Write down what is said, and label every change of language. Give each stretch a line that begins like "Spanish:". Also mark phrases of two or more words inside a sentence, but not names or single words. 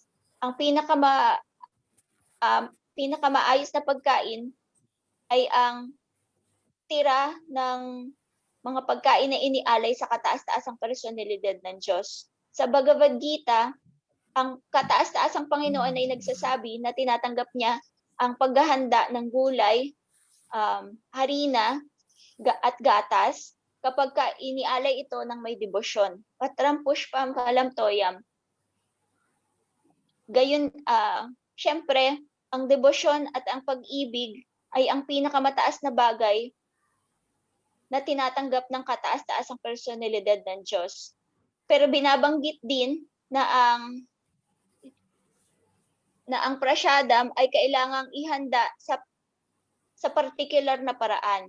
Filipino: Ang pinakamaayos na pagkain ay ang tira ng mga pagkain na inialay sa kataas-taasang personalidad ng Diyos. Sa Bhagavad Gita, ang kataas-taasang Panginoon ay nagsasabi na tinatanggap niya ang paghahanda ng gulay, harina, at gatas kapag inialay ito ng may debosyon.
Sanskrit: Patram pushpam kalam toyam.
Filipino: Gayon, syempre, ang debosyon at ang pag-ibig ay ang pinakamataas na bagay na tinatanggap ng kataas-taasang personalidad ng Diyos. Pero binabanggit din na ang prasadam ay kailangang ihanda sa particular na paraan.